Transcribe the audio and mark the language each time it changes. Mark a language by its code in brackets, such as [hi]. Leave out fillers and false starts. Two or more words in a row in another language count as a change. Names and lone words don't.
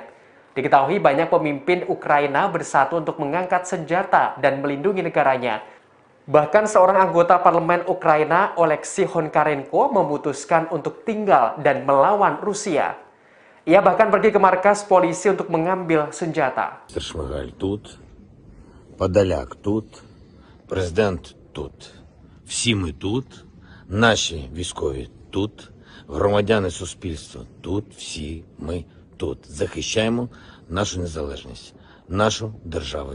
[id] Diketahui banyak pemimpin Ukraina bersatu untuk mengangkat senjata dan melindungi negaranya. Bahkan seorang anggota parlemen Ukraina, Oleksiy Honkarenko, memutuskan untuk tinggal dan melawan Rusia. Ia bahkan pergi ke markas polisi untuk mengambil senjata. [uk] Шмигаль тут, Подоляк тут, президент тут. Всі ми тут, наші військові тут, громадяни суспільства тут, всі ми тут. Захищаємо нашу незалежність, нашу державу.